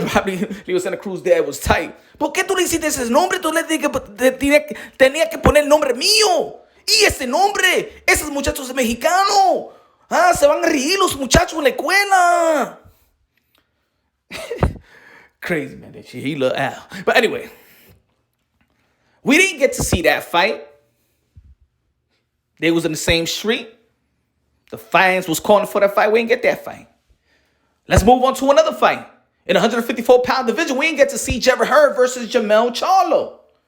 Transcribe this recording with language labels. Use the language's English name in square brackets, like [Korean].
[English] Probably Leo Santa Cruz dad was tight. [Spanish] ¿Por qué tú le hiciste ese nombre? Tú le tenía que poner el nombre mío. Y ese nombre, esos muchachos mexicanos. Se van a reír los muchachos en la escuela. [English] Crazy, man. He loved Al. But anyway, we didn't get to see that fight. They was in the same street. The fans was calling for that fight. We didn't get that fight. Let's move on to another fight. In the 154-pound division, we didn't get to see Jerry Hurd versus Jermell Charlo.